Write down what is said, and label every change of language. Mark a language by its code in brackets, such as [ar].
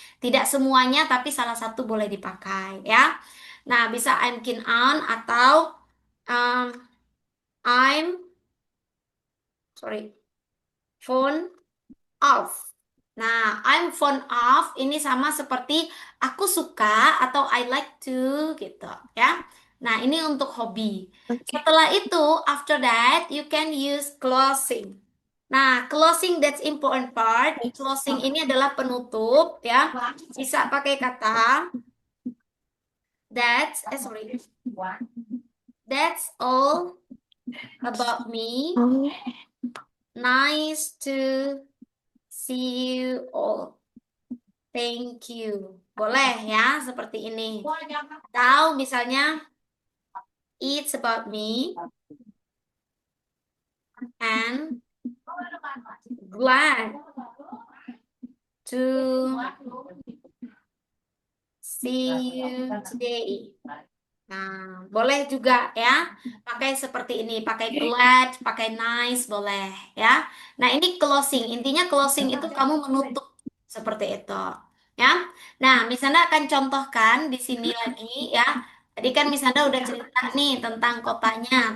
[id] Tidak semuanya, tapi salah satu boleh dipakai ya. Nah, bisa [en] I'm keen on [id] atau um, [en] I'm sorry, phone off. [id] Nah, [en] I'm fond of [id] ini sama seperti aku suka atau [en] I like to [id] gitu ya. Nah, ini untuk hobi. Oke. Setelah itu, [en] after that, you can use closing. Nah, closing that's important part. [id] Closing ini adalah penutup ya. Bisa pakai kata sorry. [en] That's all about me. Oh, Nice to see you all. Thank you. [id] Boleh ya, seperti ini. Atau misalnya, [en] it's about me and glad to see you today. [id] Nah, boleh juga ya, pakai seperti ini, pakai glad, pakai nice, boleh ya. Nah, ini closing. Intinya closing itu kamu menutup seperti itu, ya. Nah, misalnya akan contohkan di sini lagi ya. Tadi kan Miss Nanda udah cerita nih tentang kotanya.